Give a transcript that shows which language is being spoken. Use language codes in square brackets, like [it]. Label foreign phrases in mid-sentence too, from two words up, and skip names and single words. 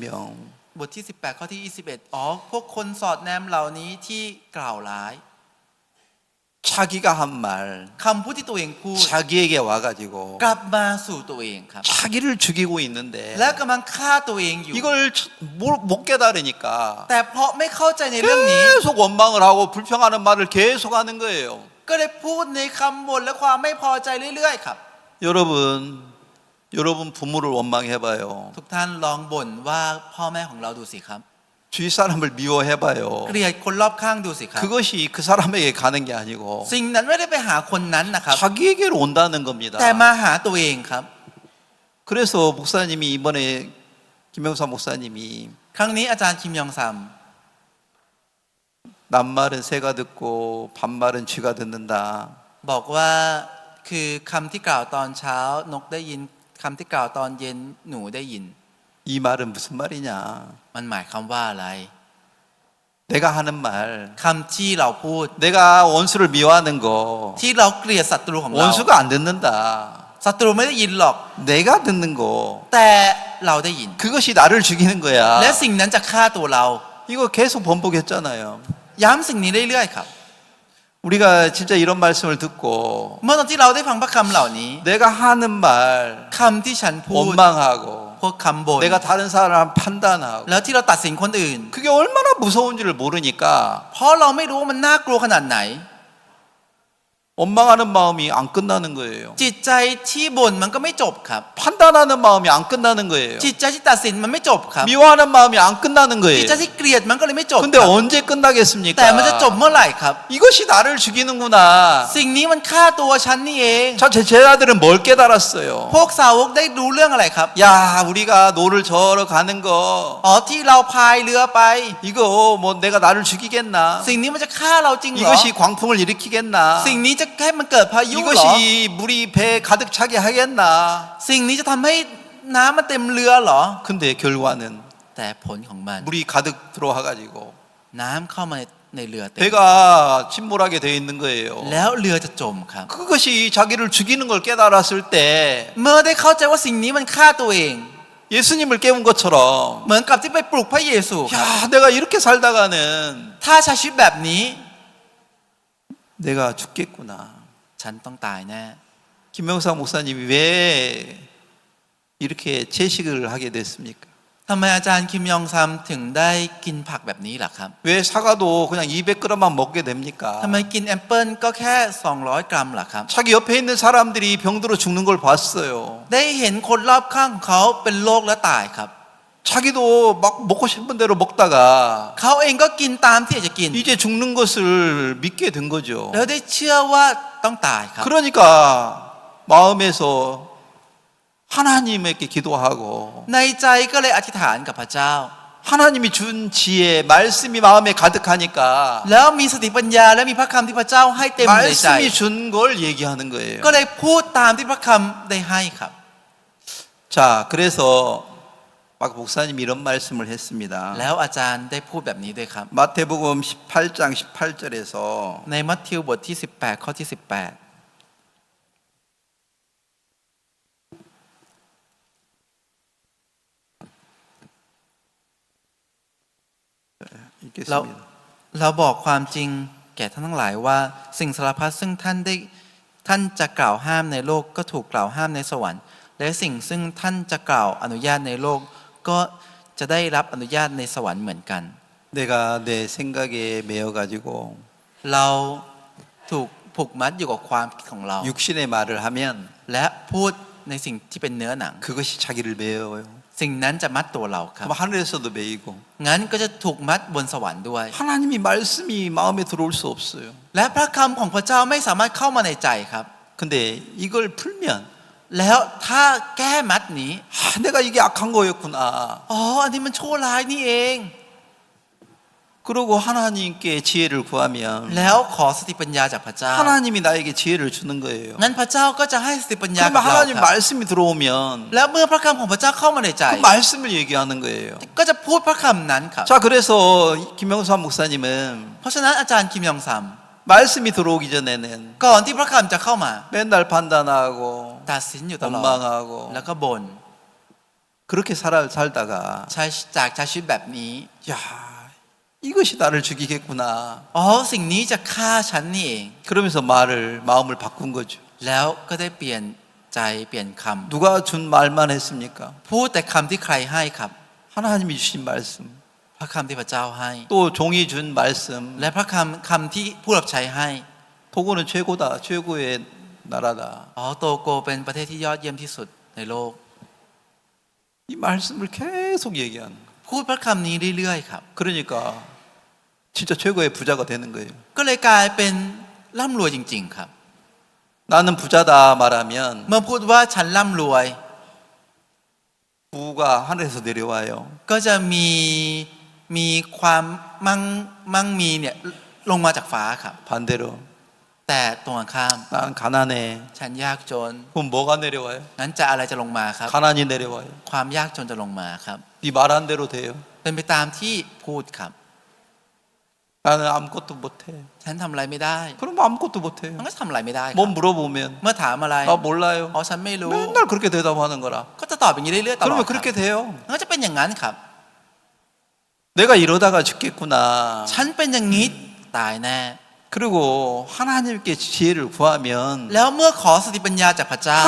[th] บทที่18ข้อที่21อ๋อพวกคนสอดแนมเหล่านี้ที่กล่าวร้าย [ko] 자기가 한 말 [th] คำพูดที่ตัวเองพูด [ko] 자기에게 와가지고 [th] กลับมาสู่ตัวเองครับ [ko] 자기를 죽이고 있는데 [th] และกำลังฆ่าตัวเองอยู่ [ko] 이걸 못 깨달으니까 [th] แต่เพราะไม่เข้าใจในเรื่องนี้ [ko] 계속 원망을 하고 불평하는 말을 계속 하는 거예요. [th] ก็เลยพูดในคำบ่นและความไม่พอใจเรื่อยๆครับ [ko] 여러분 부모를 원망해봐요. [th] ทุกท่านลองบ่นว่าพ่อแม่ของเราดูสิครับ [ko] 주위 사람을 미워해봐요. [th] เกลียดคนรอบข้างดูสิครับ [ko] 그것이 그 사람에게 가는 게 아니고 [th] สิ่งนั้นไม่ได้ไปหาคนนั้นนะครับ [ko] 자기에게로 온다는 겁니다. [th] แต่มาหาตัวเองครับ [ko] 그래서 목사님이 이번에 김영사 목사님이 [th] ครั้งนี้อาจารย์คิมยองซัม [ko] 낱말은 새가 듣고 반말은 쥐가 듣는다. [th] บอกว่าคือคำที่กล่าวตอนเช้านกได้ยินคำที่กล่าวตอนเย็นหนูได้ยิน [ko] 이 말은 무슨 말이냐? [th] มันหมายความว่าอะไร [ko] 내가 하는 말, [th] คำที่เราพูด [ko] 내가 원수를 미워하는 거 [th] ที่เราเกลียดศัตรูของเรา [ko] 원수가 안 듣는다. [th] ศัตรูไม่ได้ยินหรอก [ko] 내가 듣는 거 [th] แต่เราได้ยิน [ko] 그것이 나를 죽이는 거야. [th] และสิ่งนั้นจะฆ่าตัวเรา [ko] 이거 계속 번복했잖아요. [th] ย้ำสิ่งนี้เรื่อยๆครับ [ko] 우리가 진짜 이런 말씀을 듣고 [th] เมื่อตอนที่เราได้ฟังพระคำเหล่านี้ [ko] 내가 하는 말 [th] คำที่ฉันพูด [ko] 원망하고 [th] พวกคำบ่น [ko] 내가 다른 사람 판단하고 [th] แล้วที่เราตัดสินคนอื่น [ko] 그게 얼마나 무서운 줄을 모르니까 [th] เพราะเราไม่รู้ว่ามันน่ากลัวขนาดไหน [ko] 원망하는 마음이 안 끝나는 거예요. [th] จิตใจที่บ่นมันก็ไม่จบครับ [ko] 판단하는 마음이 안 끝나는 거예요. [th] จิตใจที่ตัดสินมันไม่จบครับ [ko] 미워하는 마음이 안 끝나는 [th] จิต [ko] 거예요. [th] ใจที่เกลียดมันก็เลยไม่จบ [ko] 근데 [th] ครับ [ko] 언제 끝나겠습니까? [th] แต่มันจะจบเมื่อไหร่ครับ [ko] 이것이 나를 죽이는구나. [th] สิ่งนี้มันฆ่าตัวฉันนี่เอง [ko] 자, 제 제자들은 뭘 깨달았어요? [th] พวกสาวกได้รู้เรื่องอะไรครับ [ko] 야, 우리가 노를 저러 가는 거 [th] อ๋อที่เราพายเรือไป [ko] 이거 뭐 내가 나를 죽이겠나? [th] สิ่งนี้มันจะฆ่าเราจริงเหรอ [ko] 이것이 광풍을 일으키겠나? [th] สิ่งนี้จะให้มันเกิดพายุเหรอ [ko] 이것이 물이 배에 가득 차게 하겠나? [th] สิ่งนี้จะทำให้น้ำมันเต็มเรือเหรอ [ko] 근데 결과는 [th] แต่ผลของมัน [ko] 물이 가득 들어와 가지고 [th] น้ำเข้ามาในเรือเต็ม [ko] 배가 침몰하게 되어 있는 거예요. [th] แล้วเรือจะจมครับ [ko] 그것이 자기를 죽이는 걸 깨달았을 때 [th] เมื่อได้เข้าใจว่าสิ่งนี้มันฆ่าตัวเอง [ko] 예수님을 깨운 것처럼 [th] เหมือนกับที่ไปปลุกพระเยซูครับ [ko] 야, 내가 이렇게 살다가는 [th] ถ้าใช้ชีวิตแบบนี้ [ko] 내가 죽겠구나. [th] ฉันต้องตายแน่ [ko] 김명사 목사님이 왜 이렇게 채식을 하게 됐습니까? [th] ทำไมอาจารย์คิมยองซัมถึงได้กินผักแบบนี้ล่ะครับ [ko] 왜 사과도 그냥 200g만 먹게 됩니까? [th] ทำไมกินแอปเปิลก็แค่200 กรัมล่ะครับ [ko] 자기 옆에 있는 사람들이 병들어 죽는 걸 봤어요. [th] ได้เห็นคนรอบข้างของเขาเป็นโรคและตายครับ [ko] 자기도 막 먹고 싶은 대로 먹다가 [th] เขาเองก็กินตามที่อยากจะกิน [ko] 이제 죽는 것을 믿게 된 거죠. [th] แล้วได้เชื่อว่าต้องตายครับ [ko] 그러니까 마음에서 하나님에게 기도하고 [th] ในใจก็เลยอธิษฐานกับพระเจ้า [ko] 하나님이 준 지혜 말씀이 마음에 가득하니까 [th] แล้วมีสติปัญญาและมีพระคำที่พระเจ้าให้เต็มในใจ [ko] 말씀이 준 걸 얘기하는 거예요. [th] ก็เลยพูดตามที่พระคำได้ให้ครับ [ko] 자, 그래서 막 목사님이 이런 말씀을 했습니다. [th] แล้วอาจารย์ได้พูดแบบนี้ด้วยครับ [ko] 마태복음 18장 18절에서 [th] ในมัทธิวบทที่18ข้อที่18 [ko] 읽겠습니다. [th] เราบอกความจริงแก่ท่านทั้งหลายว่าสิ่งสารพัดซึ่งท่านจะกล่าวห้ามในโลกก็ถูกกล่าวห้ามในสวรรค์และสิ่งซึ่งท่านจะกล่าวอนุญาตในโลกก็จะได้รับอนุญาตในสวรรค์เหมือนกัน [ko] 내가 내 생각에 매여 가지고 [th] เราถูกผูกมัดอยู่กับความคิดของเรา [ko] 육신의 말을 하면 [th] และพูดในสิ่งที่เป็นเนื้อหนัง [ko] 그것이 자기를 매여요. [th] สิ่งนั้นจะมัดตัวเราครับ [ko] 그럼 하늘에서도 매이고 [th] งั้นก็จะถูกมัดบนสวรรค์ด้วย [ko] 하나님이 말씀이 마음에 들어올 수 없어요. [th] และพระคำของพระเจ้าไม่สามารถเข้ามาในใจครับ [ko] 근데 이걸 풀면 [th] แล้วถ้าแก้มัดนี้ [ko] 내가 이게 악한 거였구나. [th] อ๋ออันนี้มันชั่วร้ายนี่เอง [ko] 그러고 하나님께 지혜를 구하면 [th] แล้วขอสติปัญญาจากพระเจ้า [ko] 하나님이 나에게 지혜를 주는 거예요. [th] งั้นพระเจ้าก็จะให้สติปัญญา [ko] 그러면 [th] กับเรา [ko] 하나님 [th] ครับ [ko] 말씀이 들어오면 [th] แล้วเมื่อพระคำของพระเจ้าเข้ามาในใจ [ko] 그 말씀을 얘기하는 거예요. [th] ก็จะพูดพระคำนั้นครับ [ko] 자, 그래서 김영삼 목사님은 [th] เพราะฉะนั้นอาจารย์คิมยองซัม [ko] 말씀이 들어오기 전에는 [th] ก่อนที่พระคำจะเข้ามา [ko] 맨날 판단하고 [th] ตัดสินอยู่ตลอด [ko] 원망하고 [th] แล้วก็บ่น [ko] 그렇게 살다가 [th] ใช้ชีวิตแบบนี้ [ko] 야, 이것이 나를 죽이겠구나. [th] อ๋อสิ่งนี้จะฆ่าฉันนี่เอง [ko] 그러면서 마음을 바꾼 거죠. [th] แล้วก็ได้เปลี่ยนใจเปลี่ยนค [ko] 누가 준 말만 했습니까? [th] ำพูดแต่คำที่ใครให้ครับ [ko] 하나님이 주신 말씀. [th] พระคำที่พระเจ้าให้ [ko] 또 종이 준 말씀. [th] และพระคำที่ผู้รับใช้ให้ [ko] 토고는 최고다. 최고의 나라다. [th] อ๋อโตโกเป็นประเทศที่ยอดเยี่ยมที่สุดในโลก [ko] 이 말씀을 계속 얘기하는 거예요. [th] พูดพระคำนี้เรื่อยๆครับ [ko] 그러니까 진짜 최고의 부자가 되는 거예요. [th] ก็เลยกลายเป็นร่ำรวยจริงๆครับ [ko] 나는 부자다 말하면 [th] เมื่อพูดว่าฉันร่ำรวย [ko] 부가 하늘에서 내려와요. [th] ก็จะมีความมั่งมีเนี่ยลงมาจากฟ้าครับ [ko] 반대로 [th] แต่ตรงกันข้าม [ko] 난 가난해. [th] ฉันยากจน [ko] 그럼 뭐가 내려와요? [th] งั้นจะอะไรจะลงมาครับ [ko] 가난이 내려와요. [th] ความยากจนจะลงมาครับ [ko] 네 말한 대로 돼요. [th] เป็นไปตามที่พูดครับ [ko] 나는 아무것도 못해. [th] ฉันทำอะไรไม่ได้ [ko] 그럼 아무것도 못해요. [th] มันก็ทำอะไรไม่ได้ครับ [ko] 뭐 물어보면 [th] เมื่อถามอะไร [ko] 나 몰라요. [th] อ๋อฉันไม่รู้ [ko] 맨날 그렇게 대답하는 거라. [th] ก็จะตอบอย่างนี้เรื่อยๆตลอด [ko] 그러면 [th] ครับ [ko] 그렇게 돼요. [th] มันก็จะเป็นอย่างนั้นครับ [ko] 내가 이러다가 죽겠구나. [th] ฉันเป็นอย่างนี้ตายแน่ [ko] 그리고 하나님께 지혜를 구하면 [th] แล้วเมื่อขอสติปัญญาจากพระเจ้า